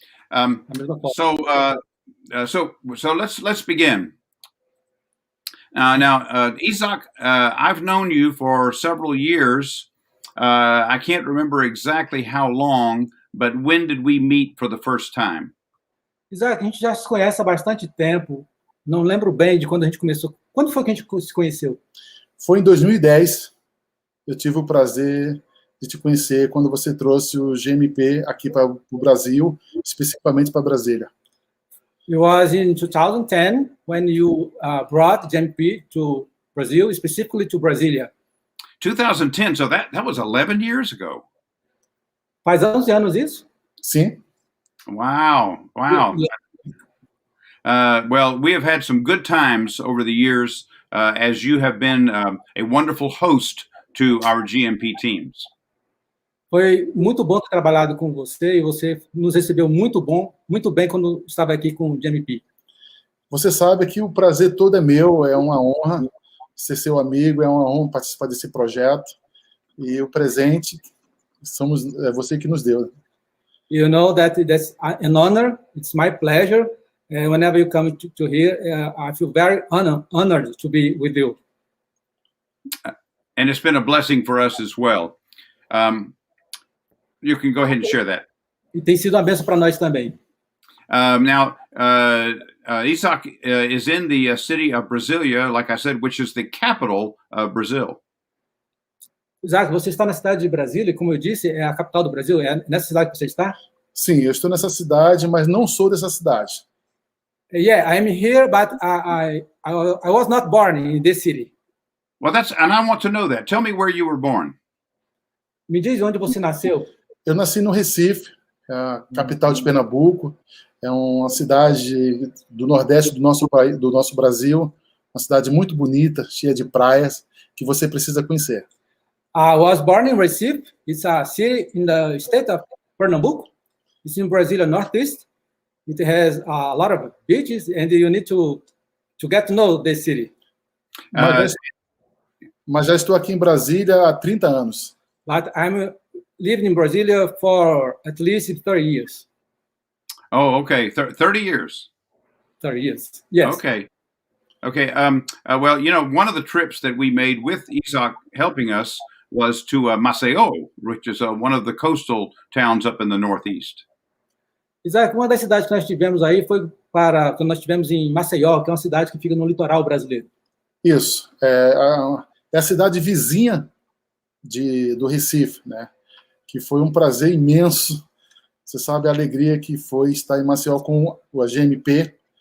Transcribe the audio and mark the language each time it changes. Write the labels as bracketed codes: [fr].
[pt] A mesma forma. [en] So let's begin. Now, Isaac, I've known you for several years. I can't remember exactly how long, but when did we meet for the first time? [pt] Isaac, a gente já se conhece há bastante tempo. Não lembro bem de quando a gente começou. Quando foi que a gente se conheceu? Foi em 2010. Eu tive o prazer de te conhecer quando você trouxe o GMP aqui para o Brasil, especificamente para Brasília. [en] It was in 2010 when you brought GMP to Brazil, specifically to Brasilia. 2010, so that was 11 years ago. [pt] Faz 11 anos isso? Sim. [en] Wow. Well, we have had some good times over the years as you have been a wonderful host to our GMP teams. [pt] Foi muito bom ter trabalhado com você e você nos recebeu muito bem quando estava aqui com o GMP. Você sabe que o prazer todo é meu, é uma honra ser seu amigo, é uma honra participar desse projeto. E o presente é você que nos deu. [en] You know that that's an honor. It's my pleasure. Whenever you come to here, I feel very honored to be with you. And it's been a blessing for us as well. You can go ahead and share that. [pt] E tem sido uma bênção para nós também. [en] Now, Isaac is in the city of Brasilia, like I said, which is the capital of Brazil. [pt] Isaac, você está na cidade de Brasília, como eu disse, é a capital do Brasil. É nessa cidade que você está? Sim, eu estou nessa cidade, mas não sou dessa cidade. [en] Yeah, I'm here, but I was not born in this city. Well, and I want to know that. Tell me where you were born. [pt] Me diz onde você nasceu. Eu nasci no Recife, a capital de Pernambuco. É uma cidade do nordeste do nosso Brasil, uma cidade muito bonita, cheia de praias, que você precisa conhecer. [en] I was born in Recife. It's a city in the state of Pernambuco. It's in Brasilia, northeast. It has a lot of beaches, and you need to get to know this city. [pt] Mas já estou aqui em Brasília há 30 anos. [en] But I'm living in Brasilia for at least 30 years. Oh, okay. 30 years. 30 years, yes. Okay. Well, you know, one of the trips that we made with Isaac helping us was to Maceió, which is one of the coastal towns up in the northeast. [pt] Isaac, uma das cidades que nós tivemos aí foi quando nós estivemos em Maceió, que é uma cidade que fica no litoral brasileiro. Isso. É a cidade vizinha do Recife, né? Que foi um prazer imenso. Você sabe a alegria que foi estar em Maceió com a GMP.